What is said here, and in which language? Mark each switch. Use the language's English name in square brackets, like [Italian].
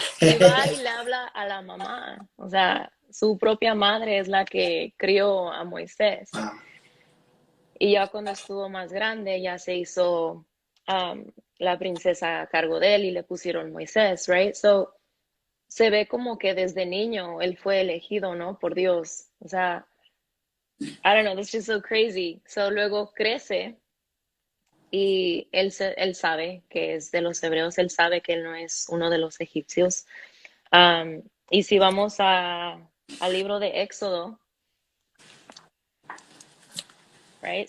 [Spanish] Y va y le habla a la mamá, o sea, su propia madre es la que crió a Moisés. [English] Wow. [Spanish] Y ya cuando estuvo más grande, ya se hizo la princesa a cargo de él y le pusieron Moisés, right? So, se ve como que desde niño él fue elegido, ¿no? Por Dios. O sea, [English] I don't know, that's just so crazy. [Spanish] So, luego crece y él sabe que es de los hebreos, él sabe que él no es uno de los egipcios. Y si vamos al libro de Éxodo, right?